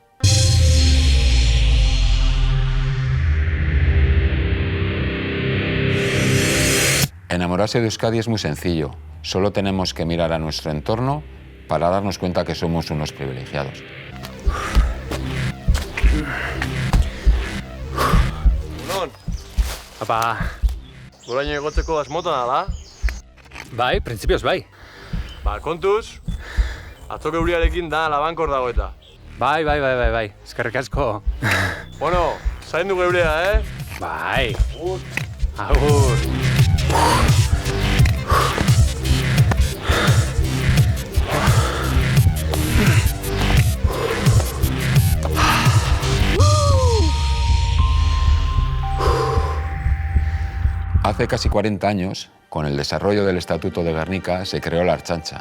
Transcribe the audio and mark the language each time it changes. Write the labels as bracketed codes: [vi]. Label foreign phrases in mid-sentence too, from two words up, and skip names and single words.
[es] Enamorarse de Euskadi es muy sencillo. Solo tenemos que mirar a nuestro entorno para darnos cuenta que somos unos privilegiados. [eu] Apa, goraino egotzeko asmotan ala? Bai, printzipioz bai. Ba, kontuz, atzoko euriarekin da labankor dago eta. Bai, eskerrik asko. Bueno, zaindu geurea, Bai. Agur. [es] Hace casi 40 años, con el desarrollo del Estatuto de Gernika, se creó la Ertzaintza.